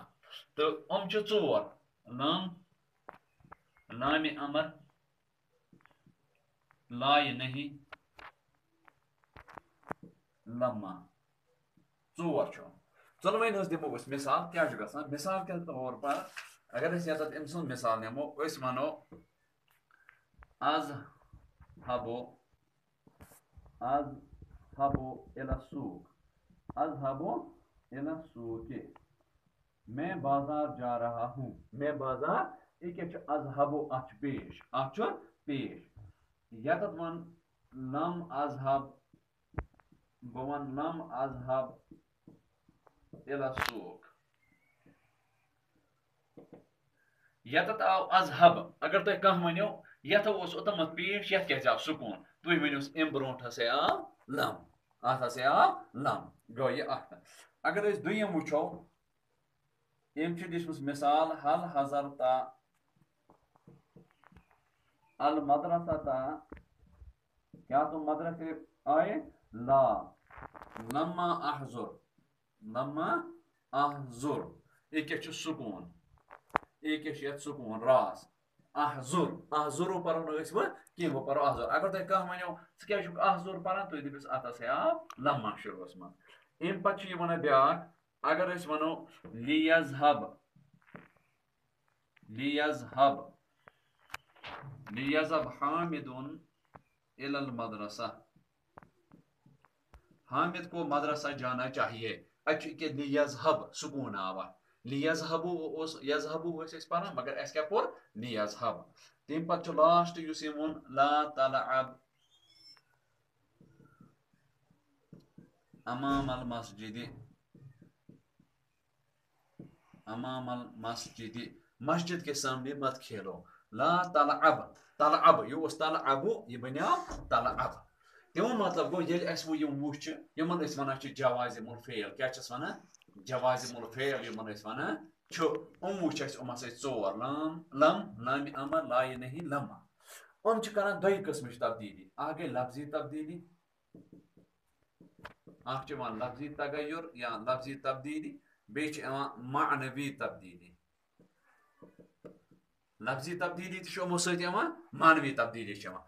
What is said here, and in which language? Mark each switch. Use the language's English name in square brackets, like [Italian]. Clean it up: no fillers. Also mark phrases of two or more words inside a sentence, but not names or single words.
[Kashmiri] تہٕ یِم چھِ ژور: لام، لامِ امر، لایہِ نہیں، لما. ژور چھُ. ژۄنوٕنی ہٕنٛز دِمو أسۍ مِثال. کیٛاہ چھُ گژھان؟ [Urdu] مِثال کے طور پر [Kashmiri] اگر أسۍ ییٚتٮ۪تھ أمۍ سُنٛد مِثال نِمو أسۍ وَنو [Arabic] اذهبو الى السوق. اذهبو الى السوق. [Urdu] میں بازار جا رہا ہوں. میں بازار یہ کیا [Kashmiri] چھُ اذهبو اتھ چھُ پیش. اتھ چھُ پیش. ییٚتٮ۪تھ وَن [Arabic] لم اذهب. [Kashmiri] بہٕ وَنہٕ [Arabic] لم اذهب الى السوق. [Kashmiri] ییٚتٮ۪تھ آو اذهب. اگر تُہۍ کانٛہہ ؤنِو یتھ اوس اوٚتامَتھ پیش یتھ کیٛازِ آو سکوٗن تُہۍ ؤنِوس اَمہِ برونٛٹھ ہسا آو لم. اتھ ہسا آو لم. گوٚو یہِ اکھ. اگر أسۍ دوٚیِم وٕچھو أمۍ چھِ دِژمٕژ مِثال [Arabic] ہل حضرتا المدرستا. [Urdu] کیا تم مدرسے آئے؟ لا. [Arabic] لما احضر. لما احضر. [Urdu] یہ کیا [Kashmiri] چھُ سکوٗن. [Urdu] یہ کیا [Kashmiri] چھُ یتھ سکوٗن راس. احضر. احضرو پرو نہٕ أسۍ وۄنۍ کینٛہہ وۄنۍ پرو احضر. اگر تۄہہِ کانٛہہ ونیو ژٕ کیٛازِ چھُکھ احضر پران تُہۍ دٔپِس اتھ ہسا آو لما شروٗعس منٛز. امہِ پتہٕ چھُ یہِ ونان بیٛاکھ اگر أسۍ ونو لیذهب. [Arabic] لیذهب. لیذهب حامد الى المدرسہ. [Urdu] حامد کو مدرسہ جانا چاہیے. [Kashmiri] اتھ چھُ لیذهب سکوٗن آو اتھ. لیذهبو اوس یذهبو ٲسۍ أسۍ پران مگر اَسہِ کیٛاہ پوٚر لیذهب. تمہِ پتہٕ چھُ لاسٹ یُس یِم ووٚن [Arabic] لا تلعب امام المسجد. امام المسجد. [Urdu] مسجد کے سامنے مت کھیلو. [Arabic] لا تلعب. [Kashmiri] تلعب یہ اوس تلعبو یہ بنیو تلعب. تمیُک مطلب گوٚو ییٚلہِ اَسہِ وۄنۍ یِم وٕچھ یِمن أسۍ وَنان چھِ [Arabic] جوازم الفعل. [Kashmiri] کیٛاہ چھِس وَنان؟ [Arabic] جوازم الفعل [Kashmiri] یِمن أسۍ وَنان چھُ. وٕچھ اَسہِ یِم ہسا ژور لام، لم، لامِ امر، لایہِ نہیں، لما. چھِ کران دۄیہِ قٕسمٕچ تبدیٖلی. اکھ گٔے لفظی تبدیٖلی. اکھ چھِ یِوان لفظی تغیر یا لفظی تبدیٖلی. بیٚیہِ چھِ یِوان معنوی تبدیٖلی. لفظی تبدیٖلی تہِ چھِ یِمو سۭتۍ یِوان معنوی تبدیٖلی چھِ یِوان.